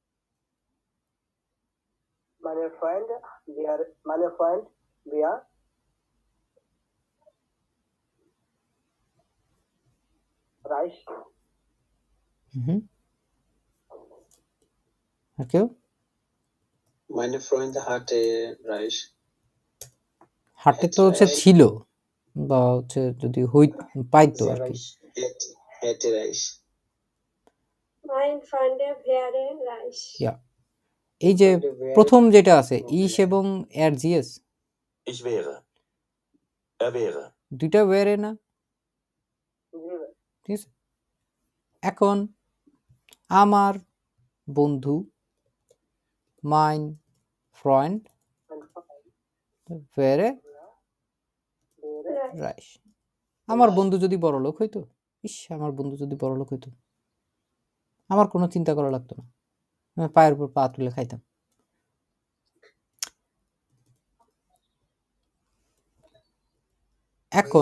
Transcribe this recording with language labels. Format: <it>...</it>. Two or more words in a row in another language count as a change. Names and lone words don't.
<de>Meine Freunde wäre reich.</de> <bn>আর কেউ?</bn> <de>Meine Freunde hatte reich.</de> <bn>হাটে তো হচ্ছে ছিল, বা হচ্ছে যদি পাইতো আর কি।</bn> <de>Hätte reich. Mein Freunde wäre reich.</de> <bn>এই যে প্রথম যেটা আছে এবং এর জিএস,</bn> <de>Ich wäre. wäre.</de> <bn>দুইটা ওয়ারে না, ঠিক আছে? এখন আমার বন্ধু,</bn> <de>Mein Freund wäre reich।</de> <bn>আমার বন্ধু যদি বড় লোক হইতো, আমার বন্ধু যদি বড় লোক হইতো, আমার কোনো চিন্তা করা লাগতো না, আমি পায়ের উপর পা তুলে খাইতাম। এখন</bn>